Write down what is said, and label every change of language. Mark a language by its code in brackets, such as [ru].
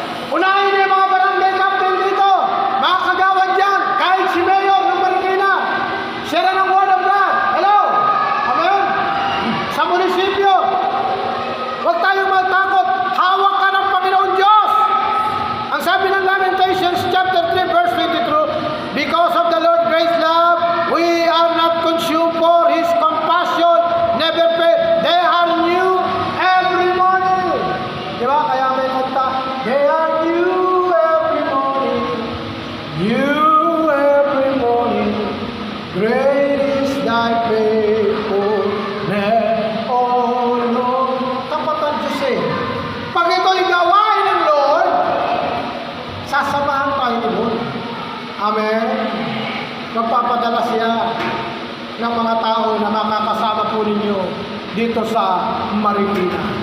[tl] Unahin niyo yung mga barangay captain dito. Mga kagawad dyan. Kahit si Mayor ng Marikina. Share ng word of God. Hello? Amen? Sa munisipyo. Huwag tayong matakot. Hawak ka ng Panginoon Diyos. Ang sabi ng [en] Lamentations chapter 3 verse 22, because of the Lord's great love, we are not consumed, for His compassion never fail. They are new every morning. Diba? [tl] Kaya may kanta, [en] they are new every morning. New every morning. Great is thy faithfulness, O Lord. [tl] Tapat ang Diyos eh. Pag ito'y gawain ng Lord, sasamahan tayo ni Lord. Amen? Magpapadala siya ng mga tao na makakasama po ninyo dito sa Marikina.